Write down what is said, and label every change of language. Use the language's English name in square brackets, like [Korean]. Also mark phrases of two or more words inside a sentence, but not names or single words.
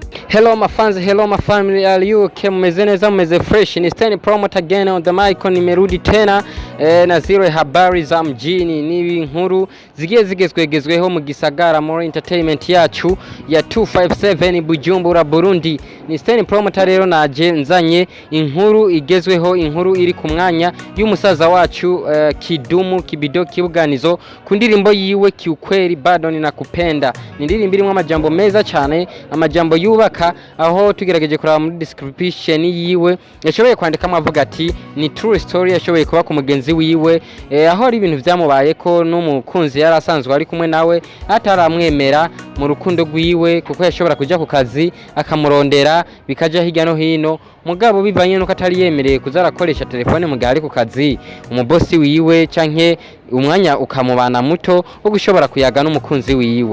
[English] Hello my fans, hello my family, are you okay? [Rundi] Mmeze neza, mmeze fresh. Ni StenPromoter [English] again on the mic, [Swahili] nimerudi tena na zile habari za mjini, [Rundi] ni inkuru zigiye zigezweho mu gisagara muri entertainment yacu ya 257 Bujumbura Burundi. Ni StenPromoter rero naje nzanye inkuru igezweho, inkuru iri ku mwanya y'umusaza wacu KIDUMU Kibido Kibuganizo ku ndirimbo yiwe Ukweli bado ninakupenda. Ni ndirimbo irimo amajambo meza cyane, amajambo yubaka aho tugerageje kuraba muri description yiwe yashoboye kwandika avuga ati ni [English] true story [Rundi] yashoboye kuba ku mugenzi wiwe aho ari ibintu byamubaye ko n'umukunzi yari asanzwe ari kumwe nawe ataramwemera mu rukundo rwiwe kuko yashobora kujya ku kazi akamurondera bikaja hirya no hino mugabo bivanye nuko atari yemereye kuzarakoresha telefone mu gihe ari ku kazi umubosi wiwe canke umwanya ukamubana muto wo gushobora kuyaga n'umukunzi wiwe.